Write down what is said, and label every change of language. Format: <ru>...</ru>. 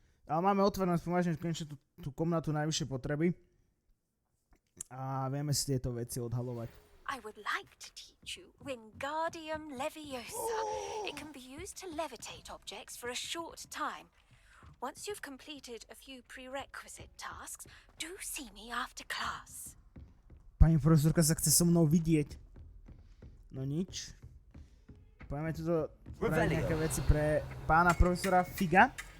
<sk>Ale máme otvorenú spomážne konečne tú komnatu najvyššej potreby a vieme si tieto veci odhalovať.</sk> <en>I would like to teach you Wingardium Leviosa. It can be used to levitate objects for a short time. Once you've completed a few prerequisite tasks, do see me after class.</en> <sk>Pani profesorka sa chce so mnou vidieť. No nič. Poďme tuto spraviť nejaké veci pre pána profesora Figa.</sk>